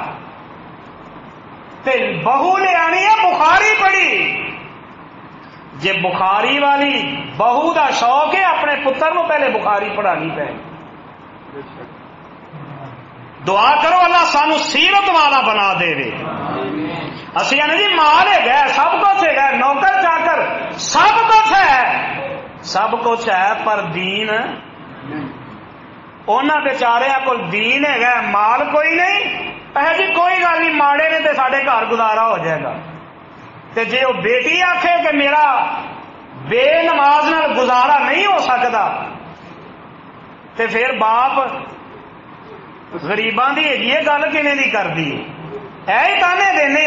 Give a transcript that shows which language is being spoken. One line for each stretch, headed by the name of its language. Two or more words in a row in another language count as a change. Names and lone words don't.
Punjabi: تے بہو لے آنی ہے بخاری پڑھی جے بخاری والی بہو دا شوق ہے اپنے پتر نو پہلے بخاری پڑھانی پے دعا کرو اللہ سانو سیرت والا بنا دے وے اسی نے جی مال ہے سب کچھ ہے نوکر چاکر سب کچھ ہے پر دین انہاں بیچاریاں کول دین ہے مال کوئی نہیں جی کوئی گل نہیں ماڑے نے تے ساڈے گھر گزارا ہو جائے گا تے جے وہ بیٹی آکھے کہ میرا بے نماز نال گزارا نہیں ہو سکتا تے پھر باپ غریباں دی یہ گل کنے دی کردی اے ہی تانے دینے